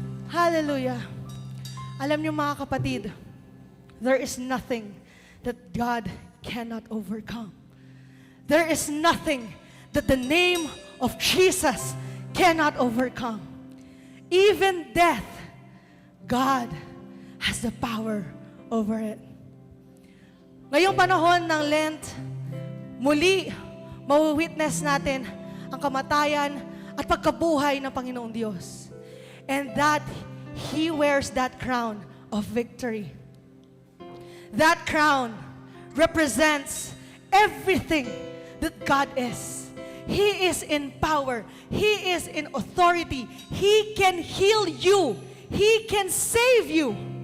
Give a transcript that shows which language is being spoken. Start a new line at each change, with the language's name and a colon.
English: Hallelujah.
Filipino: Alam niyo mga kapatid,
English: there is nothing that God cannot overcome. There is nothing that the name of Jesus cannot overcome. Even death, God has the power over it.
Filipino: Ngayong panahon ng Lent, muli, mawitness natin ang kamatayan at pagkabuhay ng Panginoong Diyos.
English: And that He wears that crown of victory. That crown represents everything that God is. He is in power. He is in authority. He can heal you. He can save you.